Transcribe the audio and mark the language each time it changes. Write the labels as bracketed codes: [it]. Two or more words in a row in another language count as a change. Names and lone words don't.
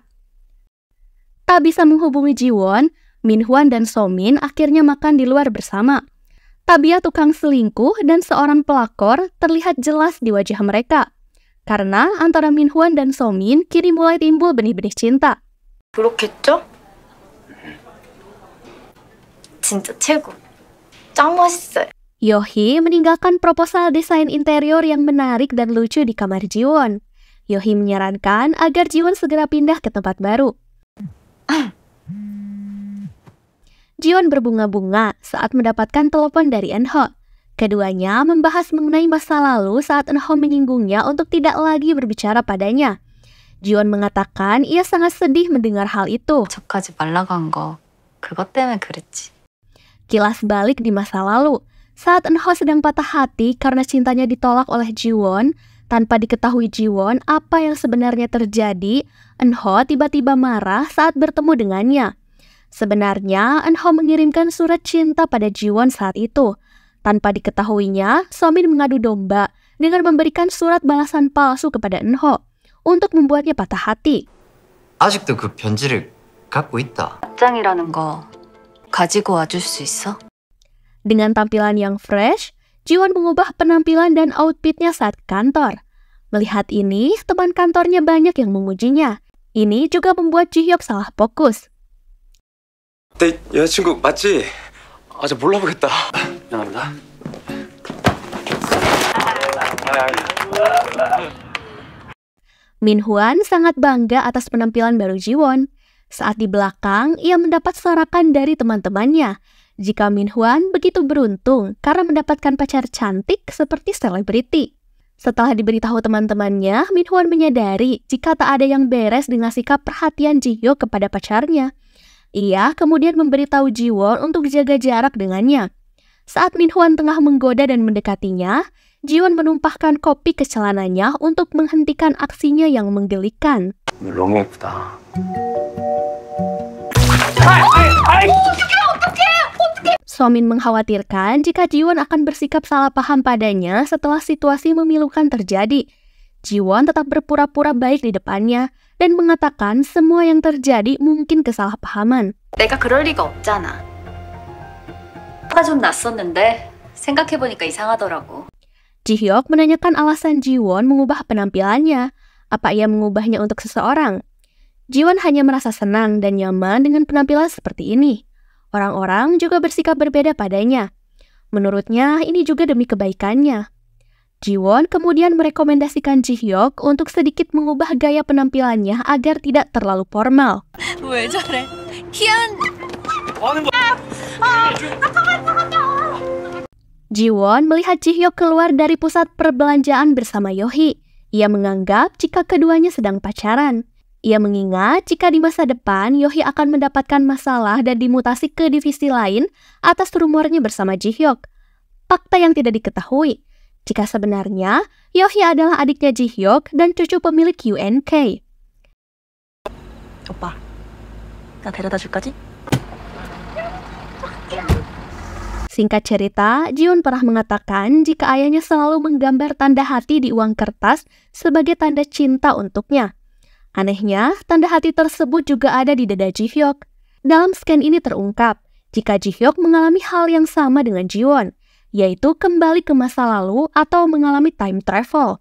[id] Tak bisa menghubungi Jiwon, Min-hwan dan Somin akhirnya makan di luar bersama. Tabiat tukang selingkuh dan seorang pelakor terlihat jelas di wajah mereka. Karena antara Min-hwan dan Somin kini mulai timbul benih-benih cinta. [ko] 그렇겠죠? 진짜 최고. 짱 멋있어요. [id] Yohee meninggalkan proposal desain interior yang menarik dan lucu di kamar Jiwon. Yohee menyarankan agar Jiwon segera pindah ke tempat baru. Jiwon berbunga-bunga saat mendapatkan telepon dari Eunho. Keduanya membahas mengenai masa lalu saat Eunho menyinggungnya untuk tidak lagi berbicara padanya. Jiwon mengatakan ia sangat sedih mendengar hal itu. [ko] 저까지 말라고 한 거 그것 때문에 그랬지. [id] Kilas balik di masa lalu, saat Eunho sedang patah hati karena cintanya ditolak oleh Jiwon, tanpa diketahui Jiwon apa yang sebenarnya terjadi, Eunho tiba-tiba marah saat bertemu dengannya. Sebenarnya, Eunho mengirimkan surat cinta pada Jiwon saat itu. Tanpa diketahuinya, Somin mengadu domba dengan memberikan surat balasan palsu kepada Eunho untuk membuatnya patah hati. [ko] 아직도 그 편지를 갖고 있다. 답장이라는 거 가지고 와줄 수 있어? [id] Dengan tampilan yang fresh, Jiwon mengubah penampilan dan outfitnya saat kantor. Melihat ini, teman kantornya banyak yang memujinya. Ini juga membuat Ji-hyuk salah fokus. [ko] 내 여자친구 맞지? 아, 저 몰라보겠다. 미안합니다. [id] Minhwan sangat bangga atas penampilan baru Jiwon. Saat di belakang, ia mendapat sorakan dari teman-temannya. Jika Minhwan begitu beruntung karena mendapatkan pacar cantik seperti selebriti. Setelah diberitahu teman-temannya, Minhwan menyadari jika tak ada yang beres dengan sikap perhatian Ji-hyuk kepada pacarnya. Ia kemudian memberitahu Jiwon untuk jaga jarak dengannya. Saat Minhwan tengah menggoda dan mendekatinya, Jiwon menumpahkan kopi ke celananya untuk menghentikan aksinya yang menggelikan. [ko] 너무 예쁘다. [id] Somin mengkhawatirkan jika Jiwon akan bersikap salah paham padanya setelah situasi memilukan terjadi. Jiwon tetap berpura-pura baik di depannya dan mengatakan semua yang terjadi mungkin kesalahpahaman. [ko] 내가 그럴 리가 없잖아. 화가 좀 났었는데 생각해보니까 이상하더라고. [id] Ji-hyuk menanyakan alasan Jiwon mengubah penampilannya. Apa ia mengubahnya untuk seseorang? Jiwon hanya merasa senang dan nyaman dengan penampilan seperti ini. Orang-orang juga bersikap berbeda padanya. Menurutnya, ini juga demi kebaikannya. Jiwon kemudian merekomendasikan Ji-hyuk untuk sedikit mengubah gaya penampilannya agar tidak terlalu formal. [ko] 왜 저래? 희연! [id] Jiwon melihat Ji-hyuk keluar dari pusat perbelanjaan bersama Yohee. Ia menganggap jika keduanya sedang pacaran. Ia mengingat jika di masa depan Yohee akan mendapatkan masalah dan dimutasi ke divisi lain atas rumornya bersama Ji-hyuk. Fakta yang tidak diketahui, jika sebenarnya Yohee adalah adiknya Ji-hyuk dan cucu pemilik UNK. [ko] 오빠, 나 데려다 줄까지? [id] Singkat cerita, Jiwon pernah mengatakan jika ayahnya selalu menggambar tanda hati di uang kertas sebagai tanda cinta untuknya. Anehnya, tanda hati tersebut juga ada di dada Ji-hyuk. Dalam scan ini terungkap jika Ji-hyuk mengalami hal yang sama dengan Jiwon, yaitu kembali ke masa lalu atau mengalami [en] time travel.